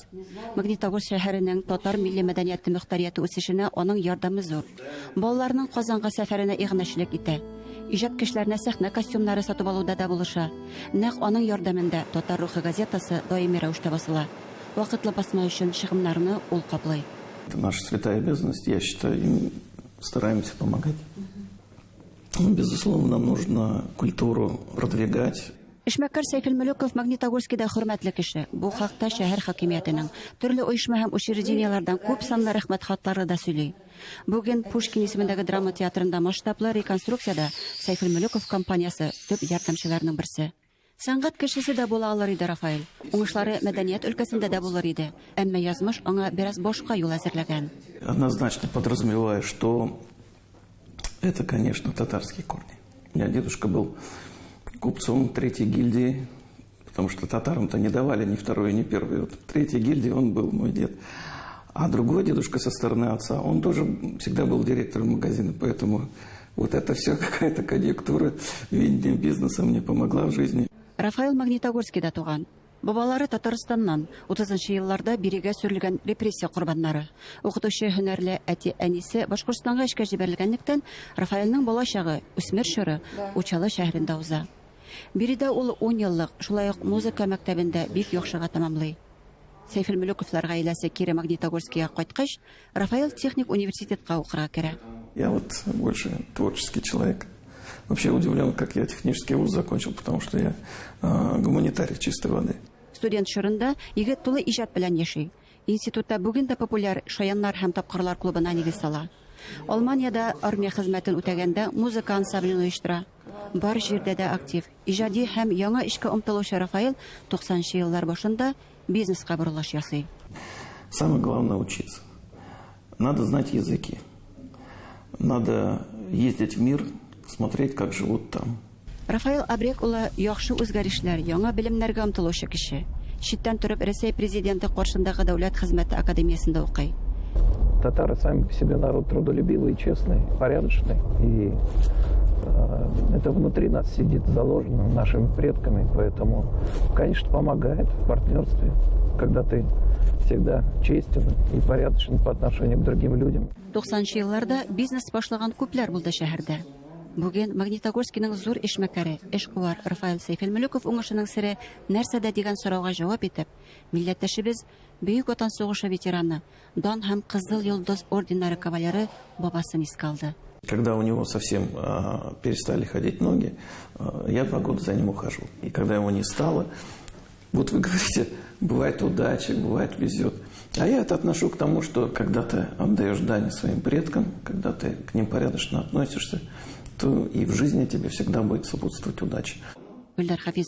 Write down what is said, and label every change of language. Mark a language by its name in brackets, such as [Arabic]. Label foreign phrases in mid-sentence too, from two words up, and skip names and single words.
[Tatar] Магнитогорск шәһәренең татар милли мәдәнияте мөхтәрияте үсешенә аның ярдәме зур. Балаларның Казанга сәфәренә игънәчлек итә. Иҗат кешеләренә сәхнә костюмнары сатып алуда да булыша. Нәкъ аның ярдәмендә Татар рухы газетасы даими рәвештә басыла. Вакытлы басма өчен чыгымнарны ул каплый. [Russian] Это наша святая обязанность, я считаю, и стараемся помогать. Безусловно, нам нужно культуру продвигать. [Tatar] Эшмәкәр Сәйфелмөлеков Магнитогорскида хөрмәтле кеше. Бу хакта шәһәр хакимиятенең төрле оешма һәм учрежденияләрдән күп санлы рәхмәт хатлары да сөйли. Бүген Пушкин исемендәге драма театрында масштаблы реконструкциядә Сәйфелмөлеков компаниясе төп ярдәмчеләрнең берсе. Сәнгать кешесе дә була алыр иде Рафаил. Уңышлары мәдәният өлкәсендә дә булыр иде. Әмма язмыш аңа бераз башка юл әзерләгән. [Russian] Однозначно подразумеваю, что это, конечно, татарские корни. У меня дедушка был купцом третьей гильдии, потому что татарам-то не давали ни второй, ни первый. Вот в третьей гильдии он был, мой дед. А другой дедушка со стороны отца, он тоже всегда был директором магазина, поэтому вот это все какая-то конъюнктура, видение бизнеса мне помогла в жизни. [Tatar] Рафаил Магнитогорскида туган. Бабалары Татарстаннан 30-нчы елларда бирегә сөрелгән репрессия курбаннары. Укытучы һөнәрле әти-әнисе Башкортстанга эшкә җибәрелгәнлектән, Рафаилның балачагы, үсмер чоры Учалы шәһәрендә уза. Биредә ул 10 еллык, шулай ук музыка мәктәбендә бик яхшыга тамамлый. Сәйфелмөлековлар гаиләсе кире Магнитогорскига кайткач, Рафаил техник университетка укырга керә. [Russian] Я вот больше творческий человек. Вообще удивлен, как я технический вуз закончил, потому что я гуманитарий чистой воды. [Tatar] Студент чорында егет тулы иҗат белән яши. Институтта бүген дә популяр шаяннар һәм тапкырлар клубына нигез сала. Алманиядә армия хезмәтен үтәгәндә музыка ансамблен оештыра. Бар җирдә дә актив. Иҗади һәм яңа эшкә омтылучы Рафаил 90-нчы еллар башында бизнеска борылыш ясый. [Russian] Самое главное учиться. Надо знать языки. Надо ездить в мир, смотреть, как живут там. [Tatar] Рафаил Абрек улы яхшы үзгәрешләр, яңа белемнәргә омтылучы кеше. Читтән торып Россия президенты каршындагы дәүләт хезмәте академиясендә укый. [Russian] Татары сами по себе народ трудолюбивый, честный, порядочный. И это внутри нас сидит заложено нашими предками. Поэтому, конечно, помогает в партнерстве, когда ты всегда честен и порядочен по отношению к другим людям. [Tatar] 90-нчы елларда бизнес башлаган күпләр булды шәһәрдә. Бүген Магнитогорскиның зур эшмәкәре, эшкуар Рафаил Сәйфелмөлеков уңышының сере нәрсәдә дигән сорауга җавап итеп, милләттәшебез Бөек Ватан сугышы ветераны, дан һәм Кызыл Йолдыз орденнары кавалеры бабасын искә алды. [Russian] Когда у него совсем перестали ходить ноги, я 2 года за ним ухаживал. И когда его не стало, вот вы говорите, бывает удача, бывает везет. А я это отношу к тому, что когда ты отдаешь дань своим предкам, когда ты к ним порядочно относишься, то и в жизни тебе всегда будет сопутствовать удача.